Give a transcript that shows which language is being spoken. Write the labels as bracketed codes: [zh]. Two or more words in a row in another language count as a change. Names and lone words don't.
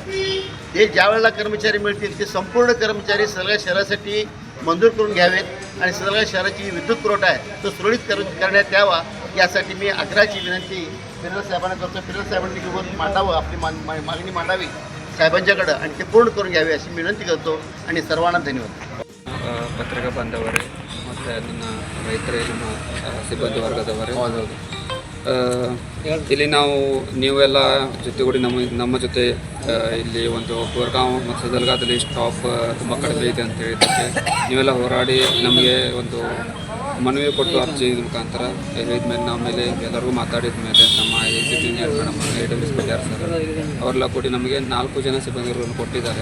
[mr] हे ज्या वेळेला कर्मचारी मिळतील ते संपूर्ण कर्मचारी सदलगा शहरासाठी मंजूर करून घ्यावेत आणि सदलगा शहराची विद्युत पुरवठा आहे तो सुरळीत करण्यात यावा यासाठी मी आग्रहाची विनंती पेरेरा साहेबांना करतो. पेरेरा साहेबांनी घेऊन मांडावं, आपली मागणी मांडावी साहेबांच्याकडं आणि ते पूर्ण करून घ्यावे अशी विनंती करतो आणि सर्वांना धन्यवाद. [kn] ಪತ್ರಿಕಾ ಬಾಂಧವರೇ ಮತ್ತು ನನ್ನ ರೈತರೇ, ನಮ್ಮ ಸಿಬ್ಬಂದಿ ವರ್ಗದವರೇ, ಇಲ್ಲಿ ನಾವು ನೀವೆಲ್ಲ ಜೊತೆಗೂಡಿ ನಮ್ಮ ಜೊತೆ ಇಲ್ಲಿ ಒಂದು ಬೋರ್ಗಾಂವ್ ಮತ್ತು ಸದಲ್ಗಾದಲ್ಲಿ ಸ್ಟಾಪ್ ತುಂಬ ಕಡಿಮೆ ಇದೆ ಅಂತ ಹೇಳಿದ್ದಕ್ಕೆ ನೀವೆಲ್ಲ ಹೋರಾಡಿ ನಮಗೆ ಒಂದು ಮನವಿ ಕೊಟ್ಟು ಅರ್ಜಿ ಮುಖಾಂತರ ಹೇಳಿದ್ಮೇಲೆ ನಾವು ಮೇಲೆ ಎಲ್ಲರಿಗೂ ಮಾತಾಡಿದ ಮೇಲೆ ನಮ್ಮ [en] engineer madam, [kn] AWS ಸರ್ ಅವರೆಲ್ಲ ಕೂಡಿ ನಮಗೆ 4 ಜನ ಸಿಬ್ಬಂದಿಗಳನ್ನು ಕೊಟ್ಟಿದ್ದಾರೆ.